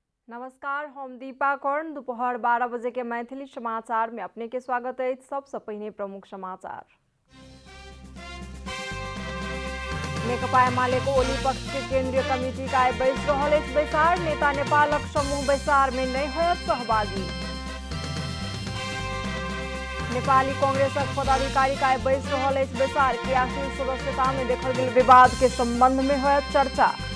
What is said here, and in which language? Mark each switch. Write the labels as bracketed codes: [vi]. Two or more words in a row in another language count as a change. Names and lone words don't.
[mai] नमस्कार, हम दीपा कर्ण। दोपहर 12 बजे के मैथिली समाचार में अपने के स्वागत है। सबसे पहले प्रमुख समाचार। नेकपा एमालेको ओली पक्ष के केंद्रीय कमिटी का बैस रहल अछि बैसार। नेता नेपालक समूह बैसार में नहीं होयत सहभागी। नेपाली कांग्रेसक पदाधिकारी का बैस रहल अछि बैसार। क्रियाशील सदस्यता में देखल गेल विवाद के संबंध में होयत चर्चा।